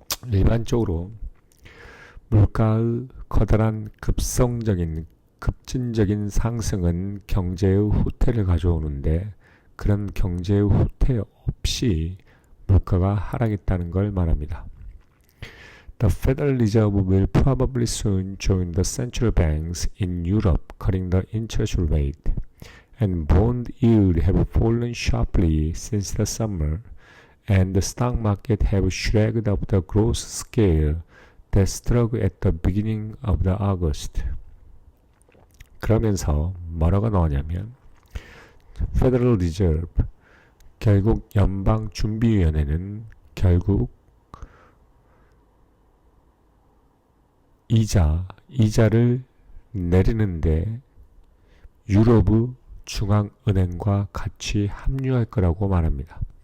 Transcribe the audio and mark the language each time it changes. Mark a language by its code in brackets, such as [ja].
[ko] 일반적으로 물가의 커다란 급진적인 상승은 경제의 후퇴를 가져오는데 그런 경제의 후퇴 없이 물가가 하락했다는 걸 말합니다. [en] The Federal Reserve will probably soon join the central banks in Europe cutting the interest rate, and bond yields have fallen sharply since the summer, and the stock market have shrugged off the growth scale that struck at the beginning of the August. [ko] 그러면서 뭐라고 나오냐면 Federal Reserve, 결국 연방준비위원회는 결국 이자를 내리는데 유럽의 중앙은행과 같이 합류할 거라고 말합니다.